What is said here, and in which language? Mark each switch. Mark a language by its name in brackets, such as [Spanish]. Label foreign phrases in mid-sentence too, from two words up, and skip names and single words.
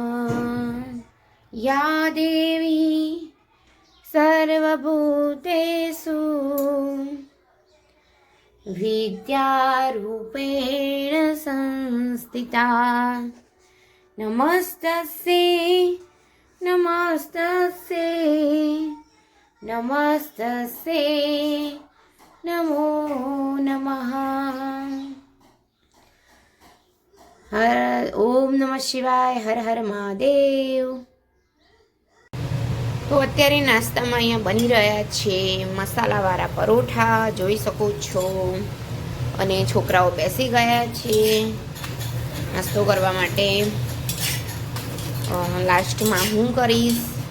[Sanskrit] या देवी सर्वभूतेषु विद्यारूपेण संस्थिता नमस्तस्यै नमस्तस्यै नमस्तस्यै नमो नमः। ओम नमः शिवाय। [Hindi] हर हर महादेव। [Gujarati] તો અત્યારે નાસ્તામાં અહીંયા બની રહ્યા છે મસાલાવાળા પરોઠા, જોઈ શકો છો, અને છોકરાઓ બેસી ગયા છે નાસ્તો કરવા માટે. લાસ્ટમાં હું કરીશ.